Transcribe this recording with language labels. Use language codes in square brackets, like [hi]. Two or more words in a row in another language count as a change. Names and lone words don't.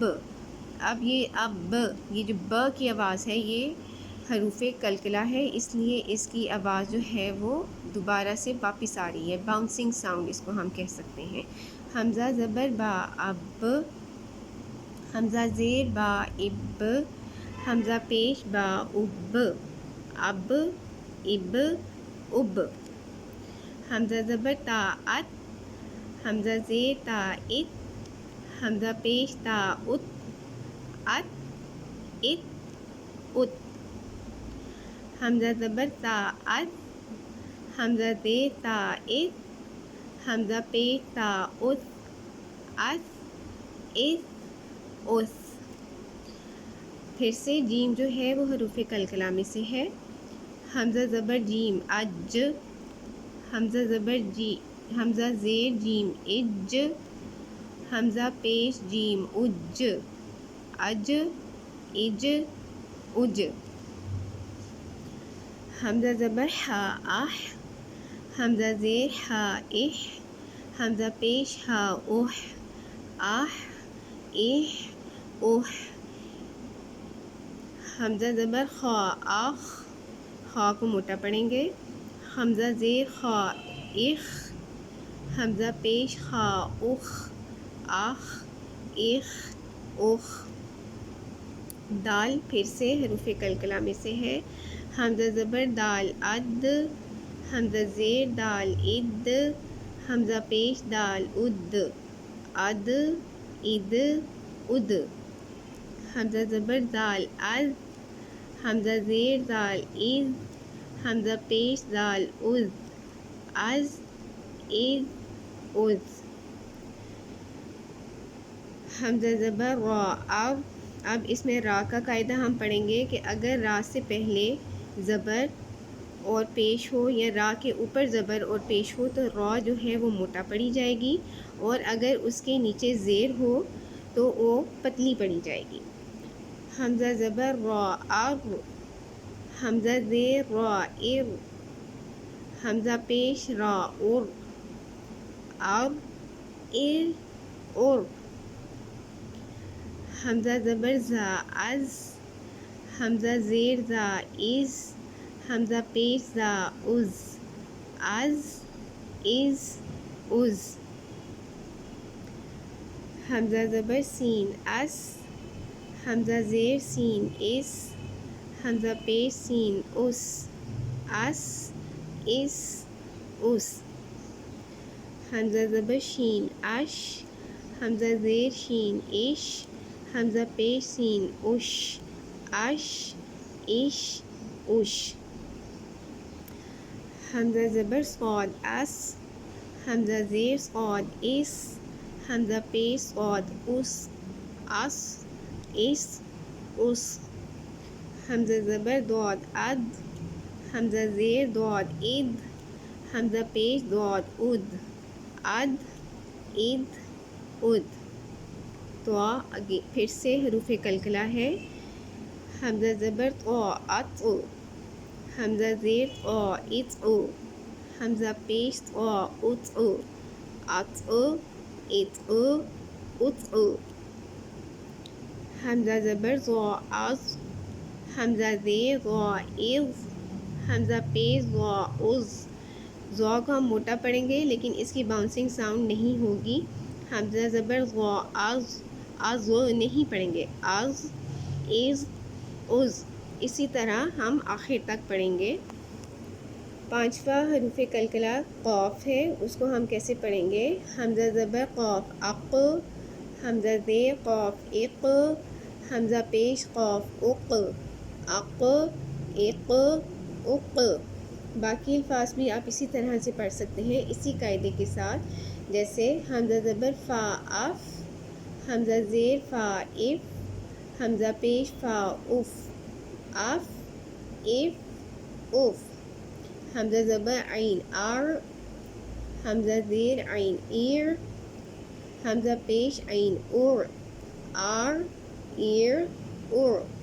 [ur] اب یہ جو ب کی آواز ہے یہ حروف کلکلہ ہے، اس لیے اس کی آواز جو ہے وہ دوبارہ سے واپس آ رہی ہے، [en] bouncing sound [ur] اس کو ہم کہہ سکتے ہیں۔ حمزہ زبر با اب، حمزہ زیر با اب، حمزہ پیش با اب، اب، اب، اب۔ حمزہ زبر تا ات، حمزہ زیر تا ات، حمزہ پیش تا ات، ات، ات، ات۔ حمزہ زبر تا ات، حمزہ زیر تا ات، حمزہ پیش تا ات، ات، ات، اس۔ پھر سے جیم جو ہے وہ حروف کلکلہ میں سے ہے۔ حمزہ زبر جیم اج، حمزہ حمزہ زیر جیم اج، حمزہ پیش جیم اج، اج، اج، اج۔ حمزہ زبر ہا اح، حمزہ زیر ہا اح، حمزہ پیش ہا اح، اح، اح، اح۔ حمزہ زبر خا اخ، خا کو موٹا پڑھیں گے۔ حمزہ زیر خا اخ، حمزہ پیش خا اخ، اخ، اخ، اخ۔ دال پھر سے حروف کلکلہ میں سے ہے۔ حمزہ زبر دال اد، حمزہ زیر دال اد، حمزہ پیش دال اد، اد، اد، اد۔ حمزہ زبر دال از، حمزہ زیر دال از، حمزہ پیش دال از، از، از، از۔ حمزہ زبر را اب۔ اب اس میں را کا قاعدہ ہم پڑھیں گے کہ اگر را سے پہلے زبر اور پیش ہو یا را کے اوپر زبر اور پیش ہو تو را جو ہے وہ موٹا پڑی جائے گی، اور اگر اس کے نیچے زیر ہو تو وہ پتلی پڑی جائے گی۔ حمزہ زبر را ار، حمزہ زیر را ار، حمزہ پیش را اور، ار ار اور، حمزہ زبر زا از، حمزہ زیر زا از، حمزہ پیش زا از، از از از، حمزہ زبر سین اس، حمزہ زیر سین اس، حمزہ پیش سین اس، اس اس اس، حمزہ زبر شین اش، حمزہ زیر شین اش، حمزہ پیش سین اش، اش اش اش، حمزہ زبر صاد اس، حمزہ زیر صاد اس، حمزہ پیش صاد اس، اس اس اس، حمزہ زبر ضاد اد، حمزہ زیر ضاد اد، حمزہ پیش ضاد اد، اد اد اد۔ تو آگے پھر سے حروف قلقلہ ہے۔ حمزہ زبر طا ات، حمزہ زیر طا ات، حمزہ پیش طا ات، ات ات ات، حمزہ زبر ظا از، حمزہ زیر ظا از، حمزہ پیش ظا از۔ ظا کو ہم موٹا پڑھیں گے لیکن اس کی [en] bouncing sound [ur] نہیں ہوگی۔ حمزہ زبر ظا از، از نہیں پڑھیں گے، از از از، اسی طرح ہم آخر تک پڑھیں گے۔ پانچواں حروف قلقلہ قاف ہے، اس کو ہم کیسے پڑھیں گے؟ حمزہ زبر قاف اق، حمزہ زیر قاف اق، حمزہ پیش قاف اق، اق اق اق۔ باقی الفاظ بھی آپ اسی طرح سے پڑھ سکتے ہیں، اسی قاعدے کے ساتھ، جیسے حمزہ زبر فا اف، حمزہ زیر فا اف، حمزہ پیش فا اف، اف اف اف، حمزہ زبر عین ار، حمزہ زیر عین ایر، حمزہ پیش عین اور، آر ایر اور۔